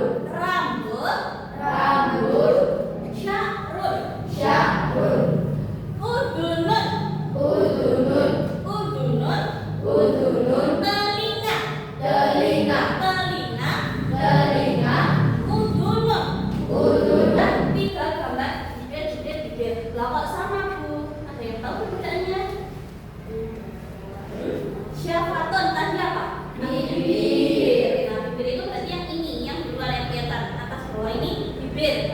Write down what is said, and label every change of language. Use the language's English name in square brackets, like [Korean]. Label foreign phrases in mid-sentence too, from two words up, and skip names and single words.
[Indonesian] rambut, rambut, [Arabic] syahrun, syahrun, udunun, udunun, udunun, udunun, [Indonesian] telinga, telinga, telinga, telinga, [Arabic] udunun. udunun. [Indonesian] Nah, 3 gambar bibir. Lah kok sama Bu? Ada yang tahu perbedaannya? Syafatun tadi apa? Bibir. Nah, bibir itu berarti yang ini, yang di luar yang kelihatan. Atas bawah ini bibir.